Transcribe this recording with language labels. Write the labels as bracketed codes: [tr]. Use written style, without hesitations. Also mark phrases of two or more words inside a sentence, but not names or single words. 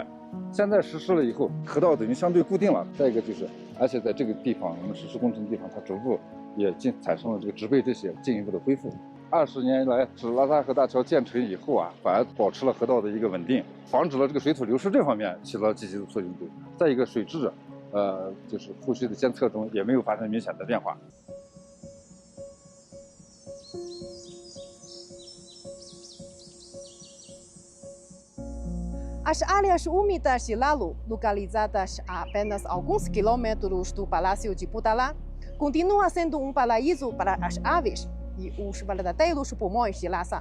[zh] 现在实施了以后，河道等于相对固定了。再一个就是，而且在这个地方，我们实施工程的地方，它逐步也产生了这个植被这些进一步的恢复。20年来，是拉萨河大桥建成以后啊，反而保持了河道的一个稳定，防止了这个水土流失这方面起到积极的作用。再一个水质，就是后续的监测中也没有发生明显的变化。 [pt] As áreas úmidas de Lalu, localizadas a apenas alguns quilômetros do Palácio de Budala, continuam sendo paraíso para as aves e os verdadeiros pulmões de Lhasa.